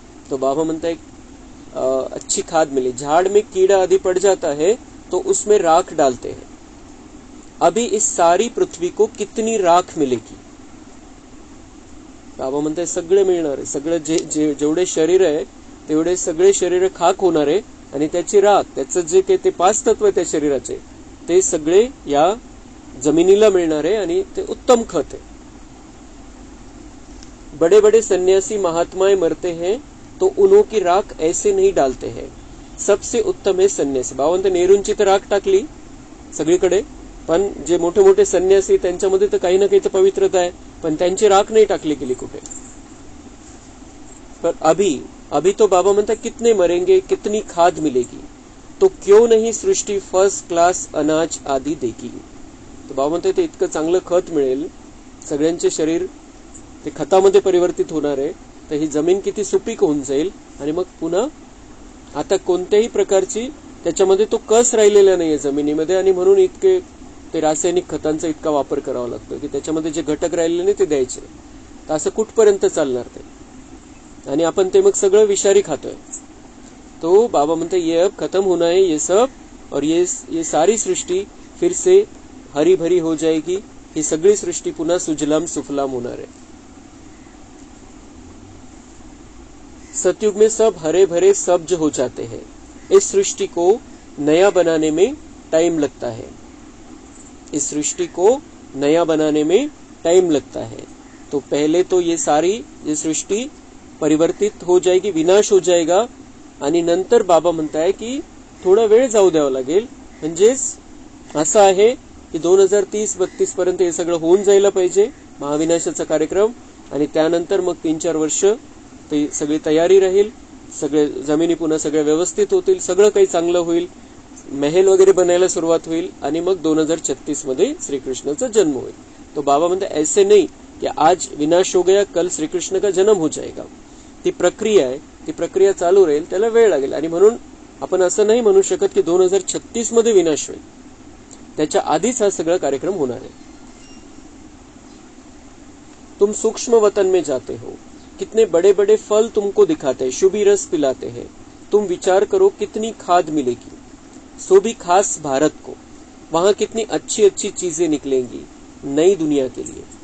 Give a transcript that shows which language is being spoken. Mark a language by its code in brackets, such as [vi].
[hi] तो बाबा [mr] म्हणताय [hi] अच्छी खाद मिली. झाड़ में कीड़ा आदि पड़ जाता है तो उसमें राख डालते हैं. अभी इस सारी पृथ्वी को कितनी राख मिलेगी. [mr] बाबा म्हणताय सगळे मिळणार आहे. सगळे जेवढे शरीर आहे तेवढे सगळे शरीर खाक होणार आहे आणि त्याची राख, त्याचं जे काही ते 5 तत्व आहे त्या शरीराचे ते सगळे या जमिनीला मिळणार आहे आणि ते उत्तम खत आहे. [hi] बड़े बड़े सन्यासी महात्माएं मरते हैं तो उन्हों की राख ऐसे नहीं डालते हैं. सबसे उत्तम है सन्यासी. [mr] बाबा नेहरूंची तर राख टाकली सगळीकडे, पण जे मोठे मोठे सन्यासी त्यांच्यामध्ये तर काही ना काही तर पवित्रता आहे, पण त्यांची राख नाही टाकली गेली कुठे. [hi] पर अभी तो बाबा [mr] म्हणतात [hi] कितने मरेंगे, कितनी खाद मिलेगी, तो क्यों नहीं सृष्टि फर्स्ट क्लास अनाज आदि देगी. [mr] तो बाबा म्हणतात ते इतकं चांगलं खत मिळेल, सगळ्यांचे शरीर ते खतामध्ये परिवर्तित होणार आहे, तर ही जमीन किती सुपीक होऊन जाईल आणि मग पुन्हा आता कोणत्याही प्रकारची त्याच्यामध्ये तो कस राहिलेला नाहीये जमिनीमध्ये. आणि म्हणून इतके ते रासायनिक खतांचा इतका वापर करावा लागतो की त्याच्यामध्ये जे घटक राहिलेले नाही ते द्यायचे. तर असं कुठपर्यंत चालणार ते. आणि आपण ते मग सगळं विषारी खातोय. [hi] तो बाबा [mr] म्हणते [hi] ये अब खत्म होना है ये सब, और ये सारी सृष्टि फिर से हरी भरी हो जाएगी. [mr] ही सगळी सृष्टि पुन्हा सुजलाम सुफलाम होणार आहे. [hi] सतयुग में सब हरे भरे सब्ज हो जाते हैं. इस सृष्टि को नया बनाने में टाइम लगता है. इस सृष्टि को नया बनाने में टाइम लगता है. तो पहले तो ये सारी ये सृष्टि परिवर्तित हो जाएगी, विनाश हो जाएगा, [mr] आणि नंतर बाबा म्हणताय की थोडा वेळ जाऊ द्यावा लागेल. म्हणजेच असं आहे की 2030-32 पर्यंत हे सगळं होऊन जायला पाहिजे महाविनाशाचा कार्यक्रम. आणि त्यानंतर मग 3-4 वर्ष ते सगळी तयारी राहील, सगळे जमिनी पुन्हा सगळ्या व्यवस्थित होतील, सगळं काही चांगलं होईल. महल वगैरे बनायला सुरुवात होईल आणि मग 2036 मध्ये श्रीकृष्णाचा जन्म होईल. [hi] तो बाबा [mr] म्हणते [hi] ऐसे नहीं कि आज विनाश हो गया कल श्रीकृष्ण का जन्म हो जाएगा. [mr] ती प्रक्रिया आहे, ती प्रक्रिया चालू राहील, त्याला वेळ लागेल. आणि म्हणून आपण असं नाही म्हणू शकत की 2036 मध्ये विनाश होईल. त्याच्या आधीच हा सगळा कार्यक्रम होणार आहे. [hi] तुम सूक्ष्म वतन में जाते हो, कितने बड़े बड़े फल तुमको दिखाते हैं, शुभी रस पिलाते हैं. तुम विचार करो कितनी खाद मिलेगी, सो भी खास भारत को. वहां कितनी अच्छी अच्छी चीजें निकलेंगी नई दुनिया के लिए.